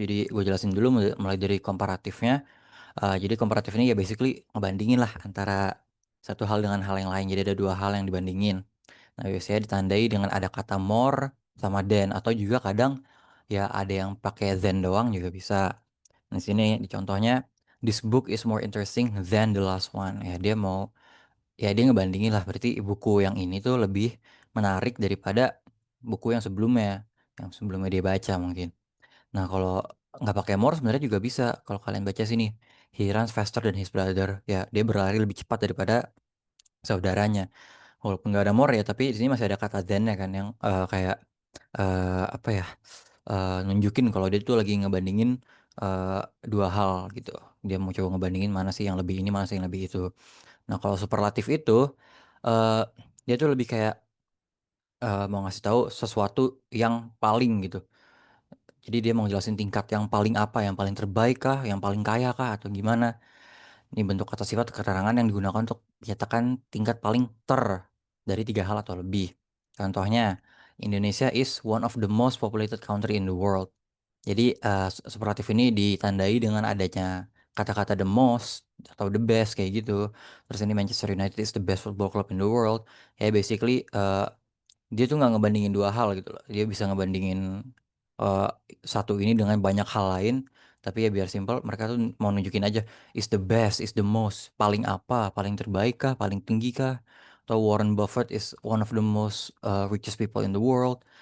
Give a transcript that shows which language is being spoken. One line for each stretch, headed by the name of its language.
Indonesian: Jadi gue jelasin dulu mulai dari komparatifnya. Jadi komparatif ini ya basically ngebandingin lah antara satu hal dengan hal yang lain. Jadi ada 2 hal yang dibandingin. Nah, biasanya ditandai dengan ada kata more sama than atau juga kadang ya ada yang pakai than doang juga bisa. Di sini di contohnya,
English: "This book is more interesting than the last one."
Indonesian: Ya dia mau ya dia ngebandingin lah berarti buku yang ini tuh lebih menarik daripada buku yang sebelumnya dia baca mungkin. Nah, kalau nggak pakai more sebenarnya juga bisa kalau kalian baca sini,
English: "He runs faster than his brother."
Indonesian: Ya dia berlari lebih cepat daripada saudaranya. Walaupun nggak ada more ya, tapi di sini masih ada kata than-nya kan yang, kayak, apa ya, nunjukin kalau dia tuh lagi ngebandingin, 2 hal gitu. Dia mau coba ngebandingin mana sih yang lebih ini, mana sih yang lebih itu. Nah, kalau superlatif itu, eee, dia tuh lebih kayak, mau ngasih tahu sesuatu yang paling gitu. Jadi dia mau jelasin tingkat yang paling apa, yang paling terbaik kah, yang paling kaya kah, atau gimana. Ini bentuk kata sifat keterangan yang digunakan untuk menyatakan tingkat paling dari 3 hal atau lebih. Contohnya,
English: Indonesia is one of the most populated country in the world.
Indonesian: Jadi, superlatif ini ditandai dengan adanya kata-kata the most atau the best kayak gitu. Terus ini
English: Manchester United is the best football club in the world.
Indonesian: Ya basically, dia tuh nggak ngebandingin 2 hal gitu loh. Dia bisa ngebandingin, eee, satu ini dengan banyak hal lain, tapi ya biar simpel mereka tuh mau nunjukin aja, is the best, is the most, paling apa, paling terbaik kah, paling tinggi kah, atau Warren Buffett
English: is one of the most, richest people in the world.